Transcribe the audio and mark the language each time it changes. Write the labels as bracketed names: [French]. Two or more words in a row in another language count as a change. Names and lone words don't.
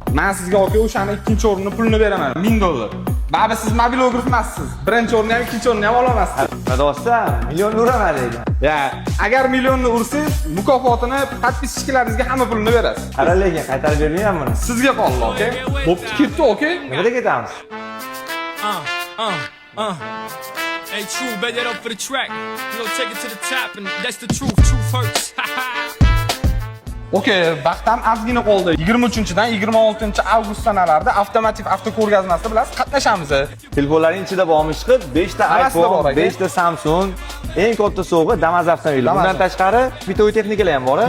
[Uzbek] Men sizga aka o'shani ikkinchi o'rinni pulini beraman, $1000. Ba'zi siz mobilograf emassiz. Birinchi o'rinni ham, ikkinchi o'rinni ham ola olasiz. Radosta, million uraman ekan. Ya, agar millionni ursangiz, mukofotini podpischalaringizga hamma pulini berasiz. Qara lekin qaytarib bermayman buni. Sizga qoldi, aka. Bo'pti, ketdi, aka. Nimaga ketamiz? [English] Hey, true, bet that up for the track. You gonna take it to the top, and that's the truth. Truth hurts. [Uzbek] Okey, vaqtim ozgina qoldi. 23-dan 26-avgust sanalarida avtomotiv avtoko'rgazmasida bilasiz qatnashamiz. Telefonlarning ichida bormi chiqib, 5 ta Hammasi bor iPhone, aka. 5 ta Samsung, eng katta sovg'a Damas avtomobili. Bundan tashqari bitoy texnikalar ham bor.